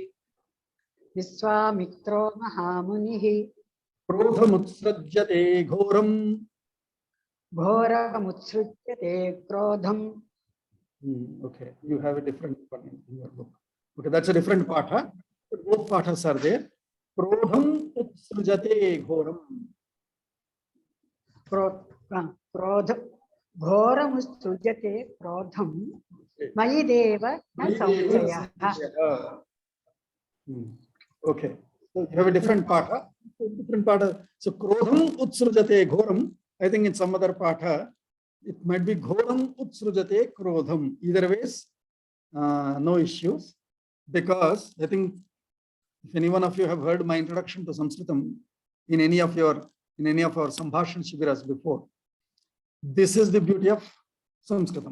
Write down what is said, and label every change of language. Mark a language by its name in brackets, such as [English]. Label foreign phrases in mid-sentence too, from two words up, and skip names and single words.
[Sanskrit] Vishwamitro Mahamuni Krodhamutsrajyate Ghoram. Ghoramutsrujyate Krodham. [English] Okay, you have a different one in your book. Okay, that's a different patha. But both pathas are there. [Sanskrit] Krodham utsrujate ghoram. Ghoramutsrujyate Krodham. Mayideva na samshayah. [English] Okay, so you have a different patha. So [Sanskrit] Krodham utsrujate ghoram. [English] I think in some other patha, it might be [Sanskrit] Ghoram Utsrujate Krodham. [English] Either ways, no issues. Because I think if any one of you have heard my introduction to Sanskritam in any of our [Sanskrit] Sambhashan Shibiras [English] before, this is the beauty of Sanskritam.